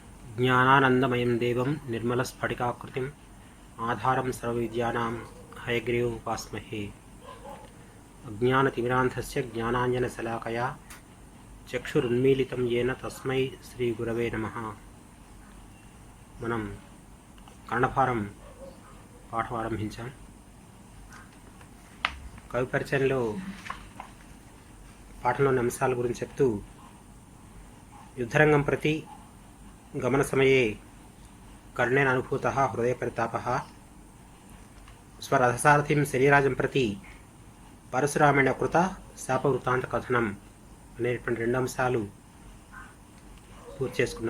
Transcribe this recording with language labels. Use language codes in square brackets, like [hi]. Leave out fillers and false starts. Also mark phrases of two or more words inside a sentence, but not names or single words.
[sa] ज्ञानानन्दमयं देवं निर्मलस्फटिकाकृतिम् आधारं सर्वविद्यानां हयग्रीवमुपास्महे। अज्ञानतिमिरान्धस्य ज्ञानाञ्जनशलाकया चक्षुरुन्मीलितं येन तस्मै श्रीगुरवे नमः। [te] మనం కర్ణభారం పాఠం ఆరంభించాం. కవి పరిచయంలో పాఠంలోని అంశాల గురించి చెప్తూ [sa] యుద్ధరంగం ప్రతి గమన సమయే కర్ణేన అనుభూతః హృదయ పరితాపః స్వరథసారథిం శరీరాజం ప్రతి పరశురామేణ కృత శాపవృత్తాంత కథనం [te] అనేటువంటి రెండు అంశాలు పూర్తి చేసుకున్నాం.